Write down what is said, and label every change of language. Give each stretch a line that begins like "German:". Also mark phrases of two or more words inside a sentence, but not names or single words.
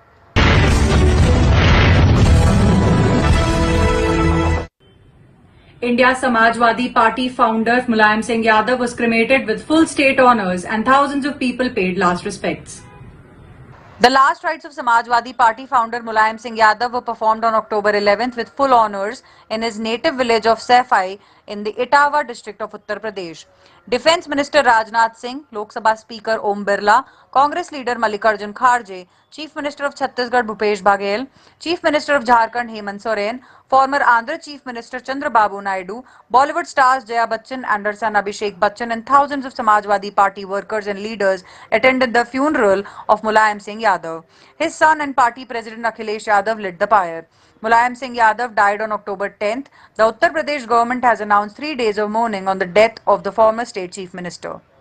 English: India's Samajwadi Party founder Mulayam Singh Yadav was cremated with full state honours and thousands of people paid last respects. The last rites of Samajwadi Party founder Mulayam Singh Yadav were performed on October 11th with full honours in his native village of Saifai in the Etawah district of Uttar Pradesh. Defence Minister Rajnath Singh, Lok Sabha Speaker Om Birla, Congress leader Mallikarjun Kharge, Chief Minister of Chhattisgarh Bhupesh Baghel, Chief Minister of Jharkhand Hemant Soren, former Andhra Chief Minister Chandrababu Naidu, Bollywood stars Jaya Bachchan, Anderson Abhishek Bachchan and thousands of Samajwadi Party workers and leaders attended the funeral of Mulayam Singh Yadav. His son and party president Akhilesh Yadav lit the pyre. Mulayam Singh Yadav died on October 10th. The Uttar Pradesh government has announced 3 days of mourning on the death of the former state chief minister.